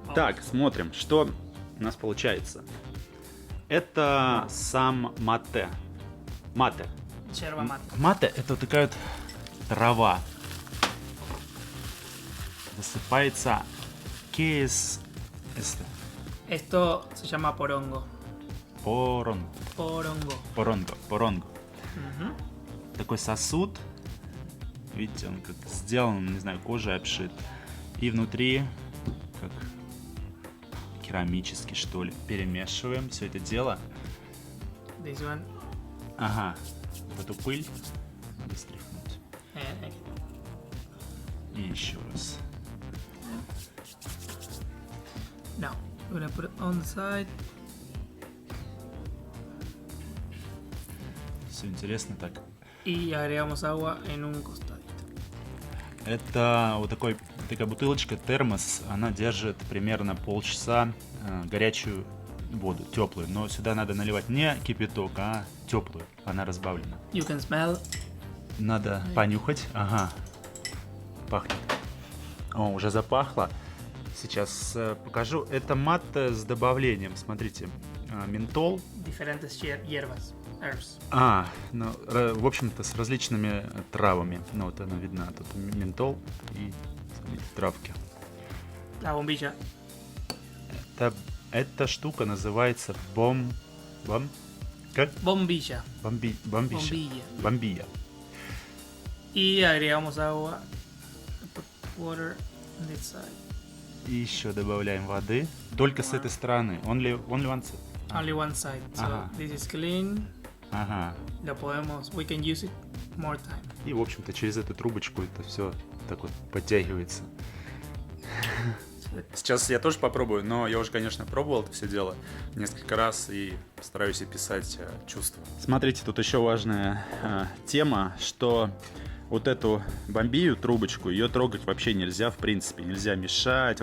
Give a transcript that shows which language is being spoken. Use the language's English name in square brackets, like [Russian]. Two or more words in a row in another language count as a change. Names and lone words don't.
[Russian] Так, смотрим, что у нас получается. Это сам мате. Мате. [Spanish] Yerba mate. [Russian] Мате — это вот такая вот трава. Засыпается кейс. [Spanish] Esto se llama porongo. [Russian] Поронго. [Spanish] Porongo. [Russian] Поронго. Ujú. Такой сосуд. Видите, он как сделан, не знаю, кожей обшит. И внутри, как керамический, что ли. Перемешиваем все это дело. [English] This one. [Russian] Ага. Вот эту пыль надо стряхнуть. Eh, И еще раз. [English] Now, we're gonna put it on the side. [Russian] Все интересно так. [Spanish] Y agregamos agua en un costadito. [Russian] Это вот такая бутылочка, термос, она держит примерно полчаса горячую воду, теплую. Но сюда надо наливать не кипяток, а теплую. Она разбавлена. [English] You can smell. [Russian] Надо понюхать. Ага. Пахнет. О, уже запахло. Сейчас покажу. Это мате с добавлением. Смотрите. Ментол. [Spanish] Diferentes hierbas. [English] Herbs. [Russian] Ну, в общем-то, с различными травами. Ну, вот она видна. Тут ментол и, смотрите, травки. [Spanish] La bombilla. [Russian] Эта штука называется как? [Spanish] Bombilla. [Russian] Бомбия. [Spanish] Bombilla. [Russian] Бомбия. [Spanish] Y agregamos agua. [English] Put water on this side. [Russian] И еще добавляем воды. Только с этой стороны. [English] Only one side. Only one side. So [Russian] Ага. [English] this is clean. [Russian] Ага. [Spanish] Lo podemos. [English] We can use it more time. [Russian] И, в общем-то, через эту трубочку это все так вот подтягивается. Сейчас я тоже попробую, но я уже, конечно, пробовал это все дело несколько раз и постараюсь описать чувства. Смотрите, тут еще важная тема, что вот эту бомбию, трубочку, ее трогать вообще нельзя, в принципе, нельзя мешать.